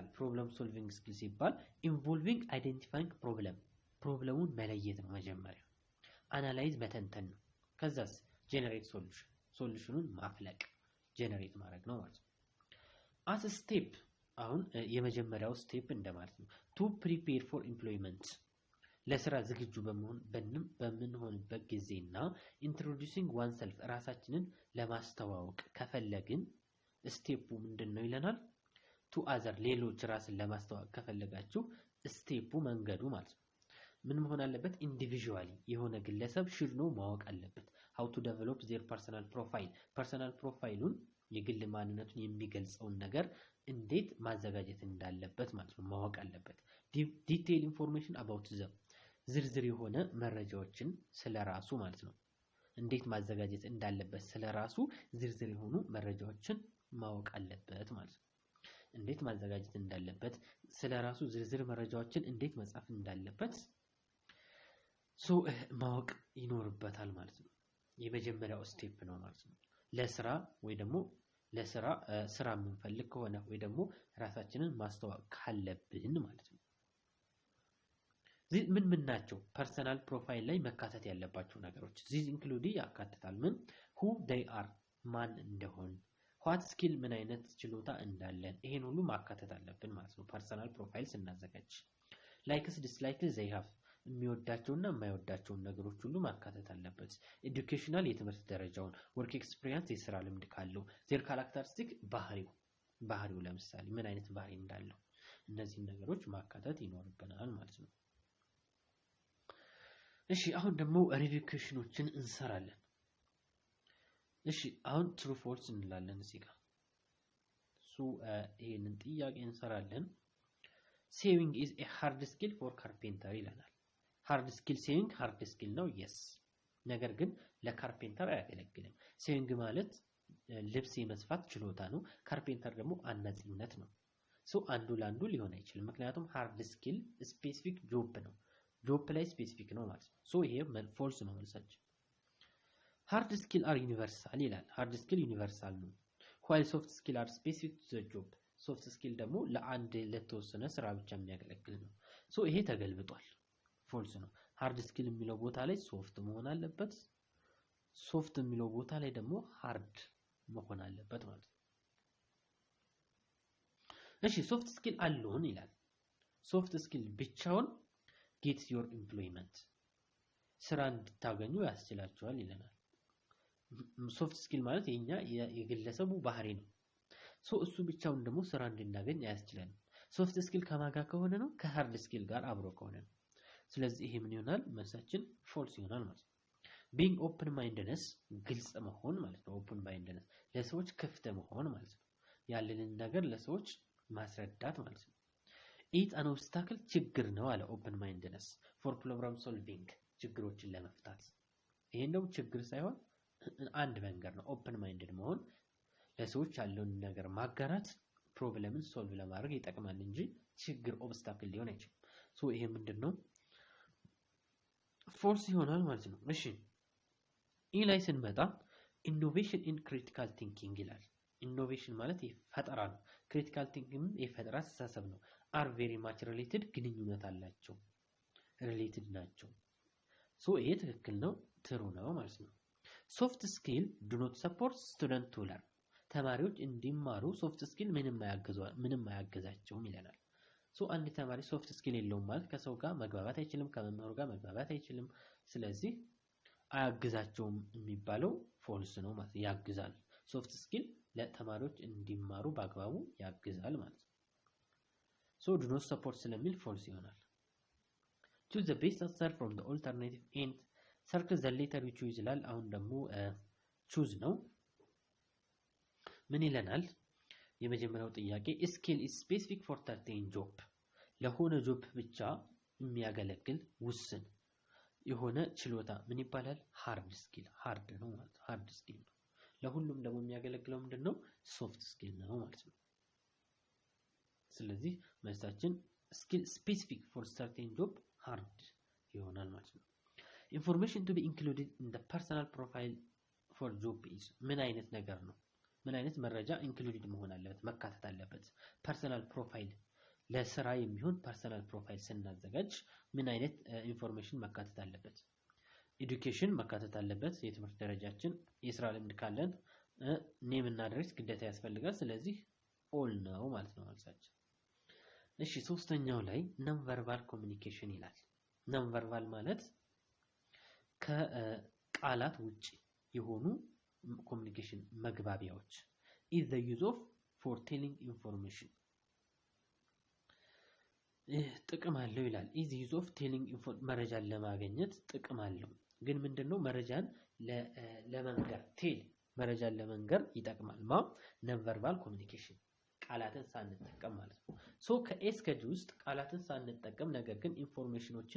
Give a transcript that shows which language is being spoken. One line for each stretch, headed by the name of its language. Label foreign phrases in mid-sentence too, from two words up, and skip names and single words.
English: problem solving skill
Amharic: ሲባል
English: involving identifying
Amharic: ፕሮብለሙን መለየት ነው መጀመሪያ። አናላይዝ መተንተን ነው። ከዛስ ጀነሬት ሶሉሽኑን ማፍለቅ ጀነሬት ማድረግ ነው ማለት ነው።
English: as step
Amharic: አሁን የመጀመሪያው ስቴፕ እንደማለት ነው።
English: to prepare for employment
Amharic: ለስራ ዝግጁ በምንሆንበት ጊዜና
English: introducing one self
Amharic: ራሳችንን ለማስተዋወቅ ከፈለግን ስቴፑ ምንድነው ይለናል?
English: to other
Amharic: ሌሎች ራስን ለማስተዋወቅ ከፈለጋችሁ ስቴፑ መንገዱ ማለት ነው ምን መሆን አለበት? ኢንዲቪጁዋሊ የሆነ ግለሰብ
English: should know
Amharic: ማወቅ አለበት።
English: how to develop their personal profile
Amharic: የግል ማንነቱን የሚገልጸውን ነገር እንዴት ማዘጋጀት እንዳለበት ማለት ነው ማወቅ አለበት።
English: detail information about them
Amharic: ዝርዝር የሆነ መረጃዎችን ስለራሱ ማለት ነው እንዴት ማዘጋጀት እንዳለበት ስለራሱ ዝርዝር የሆኑ መረጃዎችን ማወቅ አለበት ማለት ነው። እንዴት ማዘጋጀት እንዳለበት ስለራሱ ዝርዝር መረጃዎችን እንዴት መጻፍ እንዳለበት ማወቅ ይኖርበታል ማለት ነው። የመጀመሪያው ስቴፕ ነው ማለት ነው። ለስራ ወይ ደግሞ ስራ የምንፈልግ ከሆነ ወይ ደግሞ ራሳችንን ማስተዋወቅ ካለብን ማለት ነው። ምን ናቸው
English: personal profile
Amharic: ላይ መካተት ያለባቸው ነገሮች?
English: this include
Amharic: ያካትታል ምን
English: who they are
Amharic: ማን እንደሆን፣
English: what skill
Amharic: ምን አይነት ችሎታ እንዳለን ይሄን ሁሉ ማካተት አለብን ማለት ነው
English: personal profile
Amharic: ስናዘጋጅ
English: likes dislikes they have
Amharic: የሚወዳቸውና የማይወዳቸውን ነገሮች ሁሉ ማካተት አለበት ኤዱኬሽናል የትምህርት ደረጃውን
English: work experience
Amharic: የሥራ ልምድ ካለው
English: their characteristic
Amharic: ባህሪው ለምሳሌ ምን አይነት ባህሪ እንዳለው እነዚህ ነገሮች ማካተት ይኖርብናል ማለት ነው እሺ አሁን ደግሞ ሪቪኬሽኖችን እንሰራለን እሺ አሁን
English: true false
Amharic: እንላለን እዚህ ጋር ይሄንን ጥያቄ እንሰራለን
English: saving is a hard skill for carpenter
Amharic: ይላል
English: hard skill saving hard skill
Amharic: ነው yes ነገር ግን ለካርፔንተር አያገለግልም saving ማለት ልብስ የመስፋት ችሎታ ነው ካርፔንተር ደግሞ አናጺነት ነው አንዱ ለአንዱ ሊሆን አይችልም ምክንያቱም
English: hard skill specific job
Amharic: ነው job ላይ specific ነው ማለት ነው ይሄ false ነው መልሳችን
English: hard skill are universal
Amharic: ይላል
English: hard skill universal
Amharic: ነው
English: while soft skill are specific to the job soft skill
Amharic: ደግሞ ለአንድ ለተወሰነ ስራ ብቻ የሚያገለግል ነው ይሄ ተገልብጧል false ነው
English: hard skill
Amharic: የሚለው ቦታ ላይ soft መሆን አለበት soft የሚለው ቦታ ላይ ደግሞ hard መሆን አለበት ማለት ነው እሺ
English: soft skill alone
Amharic: ይላል
English: soft skill
Amharic: ብቻውን
English: gets your employment
Amharic: ስራ እንድታገኙ ያስችላችኋል ይለናል
English: soft skill
Amharic: ማለት የኛ የግለሰቡ ባህሪ ነው እሱ ብቻውን ደግሞ ስራ እንድናገኝ ያስችላል
English: soft skill
Amharic: ከማጋ ከሆነ ነው ከ
English: hard skill
Amharic: ጋር አብሮ ከሆነ ነው ስለዚህ ይሄ ምን ይሆናል መልሳችን false ይሆናል ማለት ነው
English: being open mindedness
Amharic: ግልጽ መሆን ማለት ነው
English: open mindedness
Amharic: ለሰዎች ክፍት መሆን ማለት ነው ያለንን ነገር ለሰዎች ማስረዳት ማለት ነው
English: it an obstacle
Amharic: ችግር ነው አለ
English: open mindedness for problem solving
Amharic: ችግሮችን ለመፍታት ይሄን ነው ችግር ሳይሆን አንድ መንገድ ነው
English: open minded
Amharic: መሆን ለሰዎች ያለውን ነገር ማጋራት ፕሮብሌምን ሶልቭ ለማድረግ ይጠቅማል እንጂ ችግር ኦብስታክል ሊሆን አይችልም ይሄ ምንድነው ፎርስ ይሆናል ማለት ነው እሺ ላይ ስንመጣ
English: innovation in critical thinking
Amharic: ይላል ኢኖቬሽን ማለት ፈጠራ ነው
English: critical thinking
Amharic: የፈጠራ አስተሳሰብ ነው
English: are very much related
Amharic: ግንኙነት አላቸው related ናቸው ይሄ ትክክል ነው ትሩ ነው ማለት ነው
English: soft skill do not support student to learn
Amharic: ተማሪዎች እንዲማሩ
English: soft skill
Amharic: ምንም አያግዛቸውም ይላል አንድ ተማሪ
English: soft skill
Amharic: የለውም ማለት ከሰው ጋር መግባባት አይችልም ከመምህሩ ጋር መግባባት አይችልም ስለዚህ አያግዛቸውም የሚባለው false ነው ማለት ያግዛል
English: soft skill
Amharic: ለተማሪዎች እንዲማሩ በአግባቡ ያግዛል ማለት
English: do not support
Amharic: ስለሚል false ይሆናል
English: choose the best answer from the alternative and circle the letter you choose
Amharic: ይላል አሁን ደግሞ choose ነው ምን ይለናል የመጀመሪያው ጥያቄ
English: skill is specific for certain job
Amharic: ለሆነ ጆብ ብቻ የሚያገለግል ውስን የሆነ ችሎታ ምን ይባላል
English: hard skill hard
Amharic: ነው ማለት
English: hard skill
Amharic: ነው ለሁሉም ደግሞ የሚያገለግለው ምንድነው
English: soft skill
Amharic: ነው ማለት ነው ስለዚህ መልሳችን
English: skill specific for certain job hard
Amharic: ይሆናል ማለት ነው
English: information to be included in the personal profile for job is
Amharic: ምን አይነት ነገር ነው ምን አይነት መረጃ included መሆን አለበት መካተት አለበት
English: personal profile
Amharic: ለስራ የሚሆን
English: personal profile
Amharic: ስናዘጋጅ ምን አይነት ኢንፎርሜሽን መካተት አለበት education መካተት አለበት የትምህርት ደረጃችን የስራ ልምድ ካለን ኔም እና አድሬስ ግዴታ ያስፈልጋል ስለዚህ all ነው ማለት ነው መልሳችን እሺ ሶስተኛው ላይ
English: non verbal communication
Amharic: ይላል
English: non verbal
Amharic: ማለት ከቃላት ውጪ የሆኑ communication መግባቢያዎች
English: is the use of for telling information
Amharic: ጥቅም አለው ይላል
English: is use of telling
Amharic: መረጃን ለማግኘት ጥቅም አለው ግን ምንድነው መረጃን ለመንገር መረጃን ለመንገር ይጠቅማል
English: non verbal communication
Amharic: ቃላትን ሳንጠቀም ማለት ነው ከኤስ ከጂ ውስጥ ቃላትን ሳንጠቀም ነገር ግን ኢንፎርሜሽኖችን